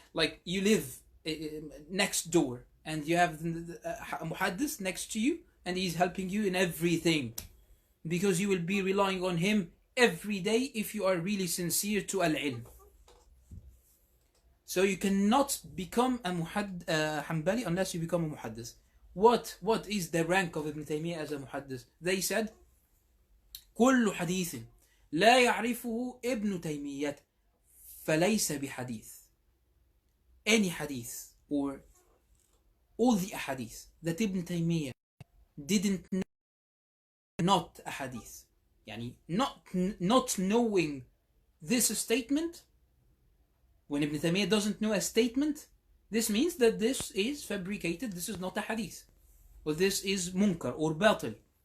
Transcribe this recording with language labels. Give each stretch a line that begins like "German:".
English: Like you live next door and you have a muhaddis next to you, and he's helping you in everything, because you will be relying on him every day if you are really sincere to al-ilm. So you cannot become a Hanbali unless you become a muhaddis. What is the rank of Ibn Taymiyyah as a muhaddis? They said,
Arabic: كل حديث لا يعرفه ابن تيمية فليس بحديث.
English: Any hadith, or all the ahadith that Ibn Taymiyyah didn't know, not a hadith. Yani not knowing this statement, when Ibn Taymiyyah doesn't know a statement, this means that this is fabricated, this is not a hadith, or this is munkar or batil.